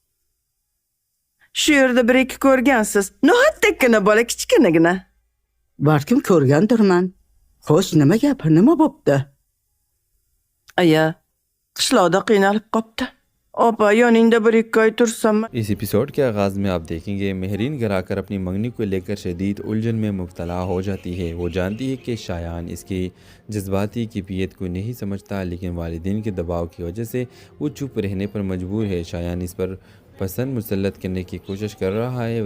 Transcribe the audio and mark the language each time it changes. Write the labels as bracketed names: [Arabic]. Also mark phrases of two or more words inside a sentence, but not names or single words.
[Uzbek] Shu yerda bir-ikki ko'rgansiz. No'xatdakkina bola, kichkinagina. Balkim ko'rgandirman. Xo'sh, nima gap, nima bo'pti? Aya, qishloqda qiynalib qopti. Opa, yoningda bir-ikki oy tursam. [Urdu] اس ایپیسوڈ کے آغاز میں آپ دیکھیں گے مہرین گھر آ کر اپنی منگنی کو لے کر شدید الجھن میں مبتلا ہو جاتی ہے. وہ جانتی ہے کہ شایان اس کی جذباتی کیفیت کو نہیں سمجھتا، لیکن والدین کے دباؤ کی وجہ سے وہ چپ رہنے پر مجبور ہے. شایان اس پر پسند مسلط کرنے کی کوشش کر رہا ہے.